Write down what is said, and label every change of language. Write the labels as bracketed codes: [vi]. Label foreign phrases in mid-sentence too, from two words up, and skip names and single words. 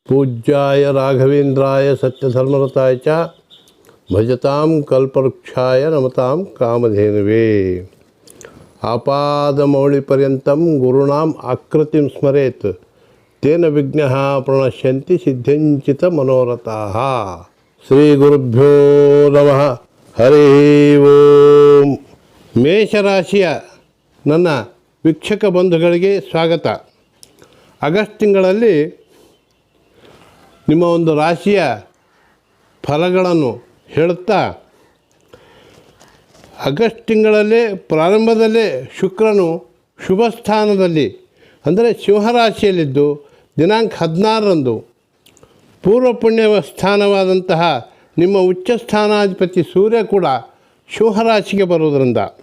[sa] पूज्याय राघवेन्द्राय सत्यधर्मरताय च भजतां कल्पवृक्षाय नमतां कामधेनुवे। आपादमौलिपर्यन्तं गुरूणाम् आकृतिं स्मरेत् तेन विघ्नाः प्रणश्यन्ति सिद्ध्यञ्चित मनोरथाः। ಶ್ರೀಗುರುಭ್ಯೋ ನಮಃ. ಹರಿ ಓಂ. [kn] ಮೇಷರಾಶಿಯ ನನ್ನ ವೀಕ್ಷಕ ಬಂಧುಗಳಿಗೆ ಸ್ವಾಗತ. ಆಗಸ್ಟ್ ತಿಂಗಳಲ್ಲಿ ನಿಮ್ಮ ಒಂದು ರಾಶಿಯ ಫಲಗಳನ್ನು ಹೇಳುತ್ತಾ, ಆಗಸ್ಟ್ ತಿಂಗಳಲ್ಲೇ ಪ್ರಾರಂಭದಲ್ಲೇ ಶುಕ್ರನು ಶುಭ ಸ್ಥಾನದಲ್ಲಿ ಅಂದರೆ ಸಿಂಹರಾಶಿಯಲ್ಲಿದ್ದು ದಿನಾಂಕ 16ರಂದು ಪೂರ್ವ ಪುಣ್ಯ ಸ್ಥಾನವಾದಂತಹ ನಿಮ್ಮ ಉಚ್ಚ ಸ್ಥಾನಾಧಿಪತಿ ಸೂರ್ಯ ಕೂಡ ಸಿಂಹರಾಶಿಗೆ ಬರುವುದರಿಂದ